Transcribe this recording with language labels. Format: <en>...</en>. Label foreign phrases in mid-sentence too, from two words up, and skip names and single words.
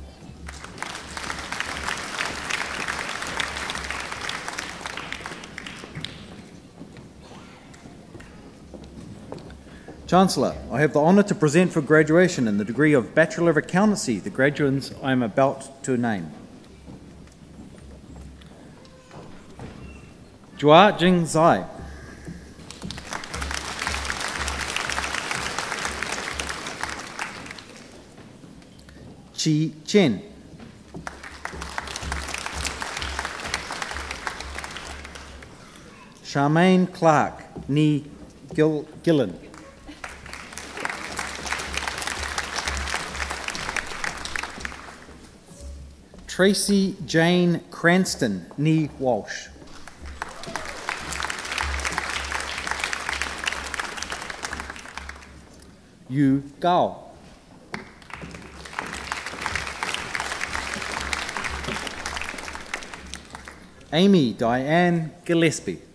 <en>Chancellor, I have the honour to present for graduation in the degree of Bachelor of Accountancy the graduates I am about to name. Jua Jing Zai. Chi Chen. Charmaine Clark, Ni Gillen. Tracy Jane Cranston, Ni Walsh. Yu Gao. Amy Diane Gillespie.</en>